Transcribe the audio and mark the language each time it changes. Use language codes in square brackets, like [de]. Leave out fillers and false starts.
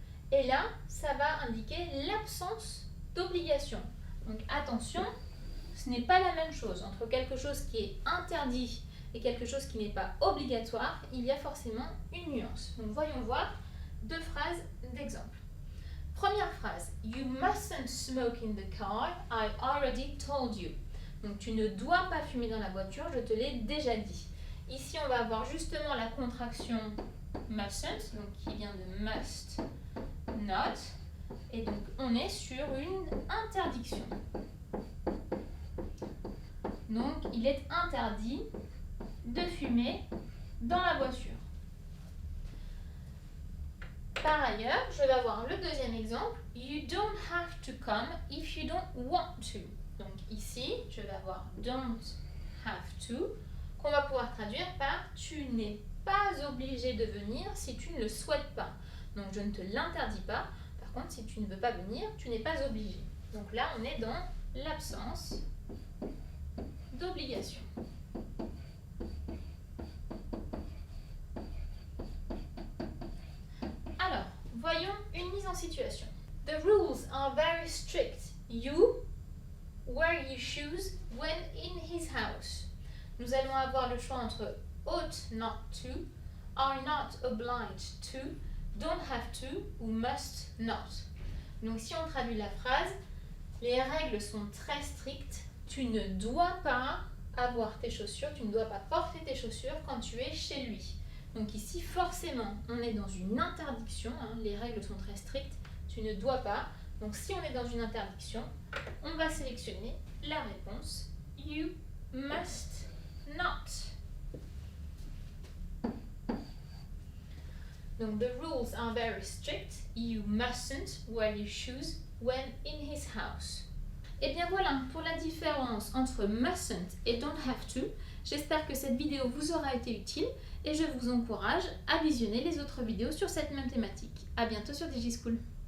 [fr] Et là, ça va indiquer l'absence d'obligation. Donc attention, ce n'est pas la même chose. Entre quelque chose qui est interdit et quelque chose qui n'est pas obligatoire, il y a forcément une nuance. Donc voyons voir deux phrases d'exemple. Première phrase, [en] You mustn't smoke in the car, I already told you. [fr] Donc tu ne dois pas fumer dans la voiture, je te l'ai déjà dit. Ici, on va avoir justement la contraction mustn't, donc qui vient de must not, et donc on est sur une interdiction. Donc il est interdit de fumer dans la voiture. Par ailleurs, je vais avoir le deuxième exemple, [en] You don't have to come if you don't want to. [fr] Donc ici, je vais avoir don't have to, qu'on va pouvoir traduire par tu n'es pas obligé de venir si tu ne le souhaites pas. Donc je ne te l'interdis pas. Par contre, si tu ne veux pas venir, tu n'es pas obligé. Donc là, on est dans l'absence d'obligation. Alors, voyons une mise en situation. [en] The rules are very strict. You wear your shoes when in his house. [fr] Nous allons avoir le choix entre [en] ought not to, are not obliged to, don't have to [fr] ou must not. Donc si on traduit la phrase, les règles sont très strictes. Tu ne dois pas avoir tes chaussures, tu ne dois pas porter tes chaussures quand tu es chez lui. Donc ici, forcément, on est dans une interdiction. Les règles sont très strictes. Tu ne dois pas. Donc si on est dans une interdiction, on va sélectionner la réponse You must not. Donc, [en] the rules are very strict. You mustn't wear your shoes when in his house. [fr] Et bien voilà pour la différence entre mustn't et don't have to. J'espère que cette vidéo vous aura été utile et je vous encourage à visionner les autres vidéos sur cette même thématique. À bientôt sur DigiSchool.